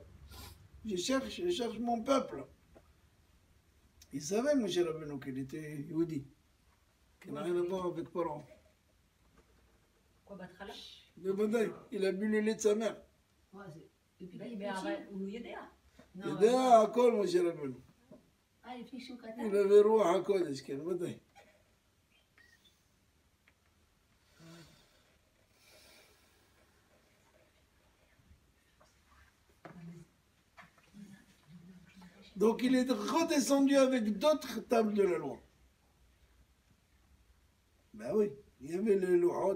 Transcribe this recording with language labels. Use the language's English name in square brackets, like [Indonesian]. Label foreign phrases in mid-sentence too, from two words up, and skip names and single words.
[French] Je cherche mon peuple. Il savait, Moshe Rabbeinu, qu'il était Yehudi. Qu'il n'a rien à voir avec Paro. Quoi, Batrala? De Badaï, il a bu le lait de sa mère. Ouais, depuis qu'il est Mais petit. [Hebrew] הוא יודע. [French] Non, [Hebrew] יודע הכל משה רבנו. לפני שהוא קטן. הוא נביא רוח הקודש, כן, ודאי. [French] Donc il est redescendu avec d'autres tables de la loi. Ben oui, il y avait les louhotes.